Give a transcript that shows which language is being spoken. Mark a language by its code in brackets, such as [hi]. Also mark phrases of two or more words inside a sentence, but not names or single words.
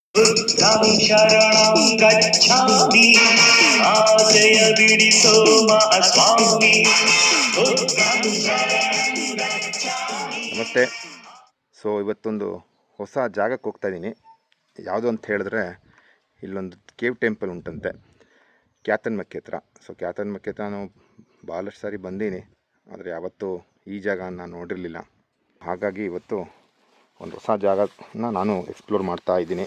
[sa] बुद्धं शरणं गच्छामि [kn] ಆಶಯ ಬಿಡಿಸೋ ಮಹಾಸ್ವಾಮಿ [sa] बुद्धं शरणं गच्छामि. [kn] ನಮಸ್ತೆ. ಸೊ ಇವತ್ತೊಂದು ಹೊಸ ಜಾಗಕ್ಕೆ ಹೋಗ್ತಾ ಇದ್ದೀನಿ. ಯಾವುದು ಅಂತ ಹೇಳಿದ್ರೆ ಇಲ್ಲೊಂದು [en] cave temple [kn] ಉಂಟಂತೆ ಕ್ಯಾತನ್ಮಕ್ಕಿ ಹತ್ರ. ಸೊ ಕ್ಯಾತನ್ಮಕ್ಕಿ ಹತ್ರ ನಾನು ಭಾಳಷ್ಟು ಸಾರಿ ಬಂದೀನಿ, ಆದರೆ ಯಾವತ್ತೂ ಈ ಜಾಗ ನಾನು ನೋಡಿರಲಿಲ್ಲ. ಹಾಗಾಗಿ ಇವತ್ತು ಒಂದು ಹೊಸ ಜಾಗನ ನಾನು ಎಕ್ಸ್ಪ್ಲೋರ್ ಮಾಡ್ತಾ ಇದ್ದೀನಿ.